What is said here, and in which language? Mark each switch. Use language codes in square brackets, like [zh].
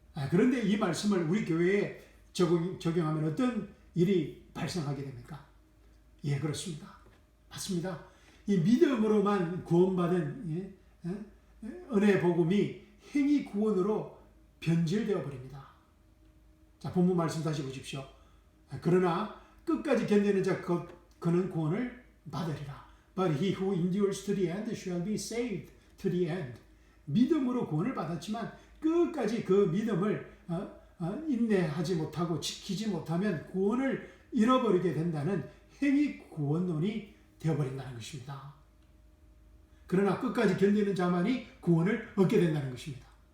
[ko] 그런데 이 말씀을 우리 교회에 적용하면 어떤 일이 발생하게 됩니까? 예, 그렇습니다. 맞습니다. 이 믿음으로만 구원받은 은혜의 복음이 행위 구원으로 변질되어 버립니다. 자, 본문 말씀 다시 보십시오. 그러나 끝까지 견디는 자 그는 구원을 받으리라. [en] But he who endures to the end shall be saved to the end. [ko] 믿음으로 구원을 받았지만 끝까지 그 믿음을 인내하지 못하고 지키지 못하면 구원을 잃어버리게 된다는 행위 구원론이 되어버린다는 것입니다. 그러나 끝까지 견디는 자만이 구원을 얻게 된다는 것입니다.